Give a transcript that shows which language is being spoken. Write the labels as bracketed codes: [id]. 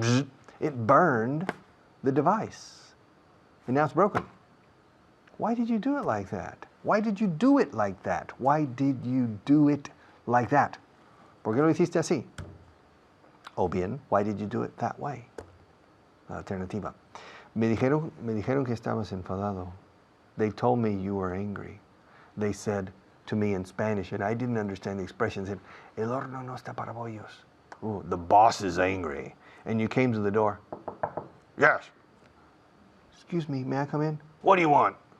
[en] Bzz, it burned the device. And now it's broken. Why did you do it like that? Why did you do it like that? Why did you do it like that? [es] ¿Por qué lo hiciste así? O bien, [en] why did you do it that way? [es] La alternativa. Me dijeron que estabas enfadado. [en] They told me you were angry. They said to me in Spanish, and I didn't understand the expression, said, [es] El horno no está para bollos. [en] Ooh, the boss is angry. And you came to the door. Yes. Excuse me, may I come in? What do you want?